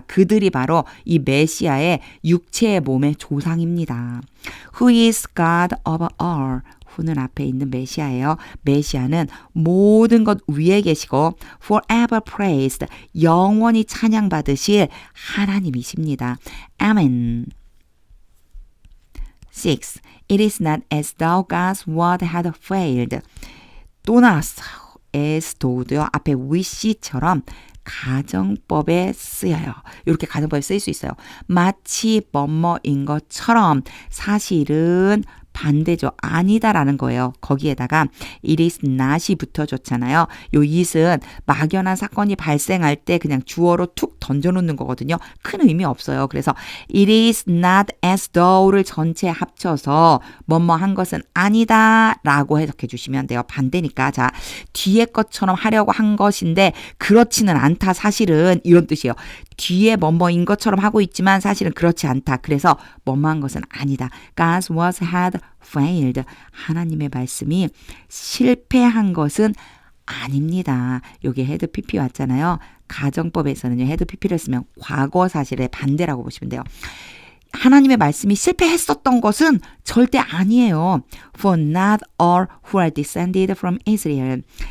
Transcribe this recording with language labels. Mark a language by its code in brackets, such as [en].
[ko] 그들이 바로 이 메시아의 육체의 몸의 조상입니다. [en] Who is God of all? [ko] who는 앞에 있는 메시아예요. 메시아는 모든 것 위에 계시고 [en] forever praised, [ko] 영원히 찬양받으실 하나님이십니다. 아멘. 6. [en] It is not as though God's word had failed. [ko] 또 나왔어요. as though도요. 앞에 wish처럼 가정법에 쓰여요. 이렇게 가정법에 쓰일 수 있어요. 마치 뭐뭐인 것처럼 사실은 반대죠. 아니다라는 거예요. 거기에다가 it is not이 붙어줬잖아요. 요 it은 막연한 사건이 발생할 때 그냥 주어로 툭 던져놓는 거거든요. 큰 의미 없어요. 그래서 it is not as though를 전체 합쳐서 뭐뭐 한 것은 아니다 라고 해석해 주시면 돼요. 반대니까. 자, 뒤에 것처럼 하려고 한 것인데 그렇지는 않다. 사실은 이런 뜻이에요. 뒤에 뭐뭐인 것처럼 하고 있지만 사실은 그렇지 않다. 그래서 뭐뭐한 것은 아니다. [en] God's words had failed. [ko] 하나님의 말씀이 실패한 것은 아닙니다. 여기 had pp 왔잖아요. 가정법에서는요. had pp를 쓰면 과거 사실의 반대라고 보시면 돼요. 하나님의 말씀이 실패했었던 것은 절대 아니에요. [en] For not all who are descended from Israel.